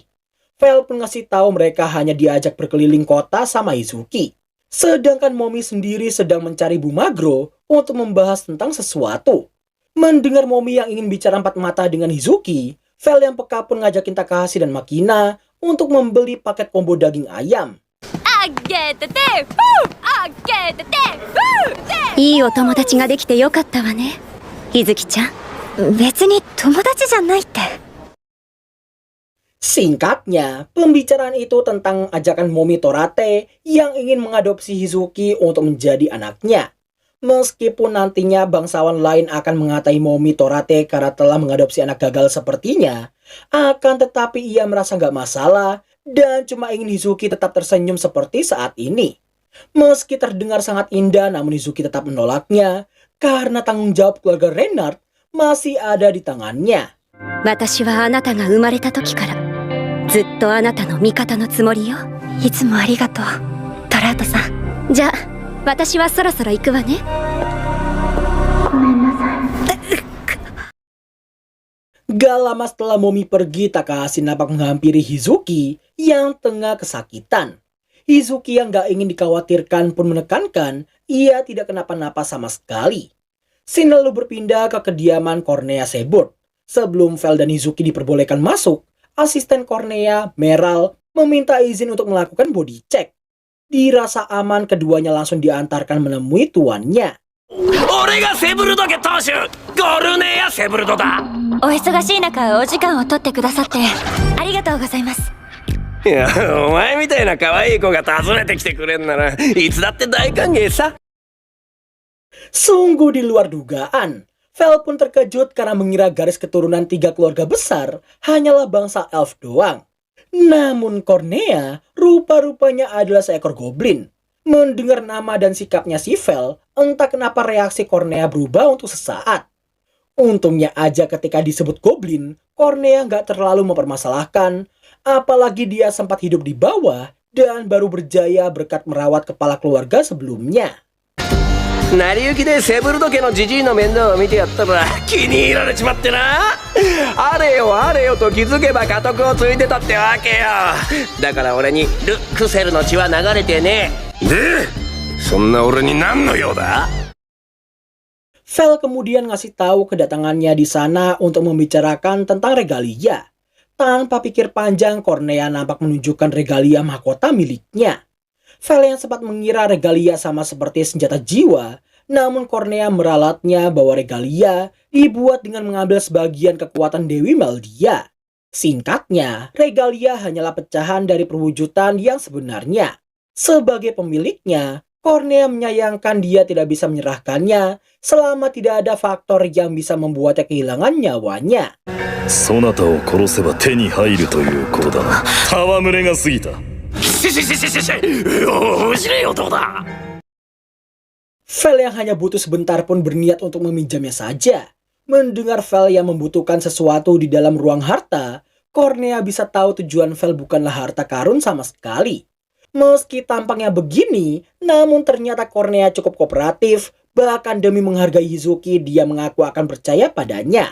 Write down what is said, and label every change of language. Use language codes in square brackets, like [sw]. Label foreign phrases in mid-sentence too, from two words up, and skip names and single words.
[id] Vel pun ngasih tahu mereka hanya diajak berkeliling kota sama Hizuki. Sedangkan Momi sendiri sedang mencari Bumagro untuk membahas tentang sesuatu. Mendengar Momi yang ingin bicara empat mata dengan Hizuki, Vel yang peka pun ngajakin Takahashi dan Makina untuk membeli paket combo daging ayam. [ja] あげててあげてていいお友達ができてよかったわね、ひずきちゃん。別に友達じゃないって。 [id] Singkatnya, pembicaraan itu tentang ajakan Momitorate yang ingin mengadopsi Hizuki untuk menjadi anaknya. Meskipun nantinya bangsawan lain akan mengatai Momitorate karena telah mengadopsi anak gagal sepertinya, akan tetapi ia merasa nggak masalah dan cuma ingin Hizuki tetap tersenyum seperti saat ini. Meski terdengar sangat indah, namun Hizuki tetap menolaknya karena tanggung jawab keluarga Reinhardt masih ada di tangannya. [ja] 私はあなたが生まれた時からずっとあなたの味方のつもりよ。いつもありがとう、トラウトさん。じゃあ私はそろそろ行くわね。ごめんなさい。 [id] Gak lama setelah Momi pergi, Takahashi nampak menghampiri Hizuki yang tengah kesakitan. Hizuki yang gak ingin dikhawatirkan pun menekankan ia tidak kenapa-napa sama sekali. Shin lalu berpindah ke kediaman Cornea Seaboard. Sebelum Vel dan Hizuki diperbolehkan masuk, asisten Cornea, Meral, meminta izin untuk melakukan [en] body check. [id] Dirasa aman, keduanya langsung diantarkan menemui tuannya. [ja] 俺がセブルド家当主ゴルネア・セブルドだ。お忙しい中お時間を取ってくださってありがとうございます。いや、お前みたいな可愛い子が訪ねてきてくれんならいつだって大歓迎さ。 [id] Sungguh di luar dugaan. Vel pun terkejut karena mengira garis keturunan 3 keluarga besar hanyalah bangsa elf doang. Namun Cornea rupa-rupanya adalah seekor goblin. Mendengar nama dan sikapnya si Vel, entah kenapa reaksi Cornea berubah untuk sesaat. Untungnya aja ketika disebut goblin, Cornea nggak terlalu mempermasalahkan. Apalagi dia sempat hidup di bawah dan baru berjaya berkat merawat kepala keluarga sebelumnya. [ja] 成り行きでセブルド家のジジイの面倒を見てやったら気に入られちまってな。あれよあれよと気づけば家督を継いでたってわけよ。だから俺にル・クセルの血は流れてねえ。でそんな俺に何の用だ。 [id] Vel kemudian ngasih tahu kedatangannya di sana untuk membicarakan tentang regalia. Tanpa pikir panjang, Cornea nampak menunjukkan regalia mahkota miliknya. Vel yang sempat mengira regalia sama seperti senjata jiwa, namun Cornea meralatnya bahwa regalia dibuat dengan mengambil sebagian kekuatan Dewi Maldia. Singkatnya, regalia hanyalah pecahan dari perwujudan yang sebenarnya. Sebagai pemiliknya, Cornea menyayangkan dia tidak bisa menyerahkannya selama tidak ada faktor yang bisa membuatnya kehilangan nyawanya. [ja] そなたを殺せば手に入るということだな。戯れが過ぎた。面白い男だ。 [id] Vel yang hanya butuh sebentar pun berniat untuk meminjamnya saja. Mendengar Vel yang membutuhkan sesuatu di dalam ruang harta, Cornea bisa tahu tujuan Vel bukanlah harta karun sama sekali. Meski tampaknya begini, namun ternyata Cornea cukup kooperatif, bahkan demi menghargai Hizuki dia mengaku akan percaya padanya.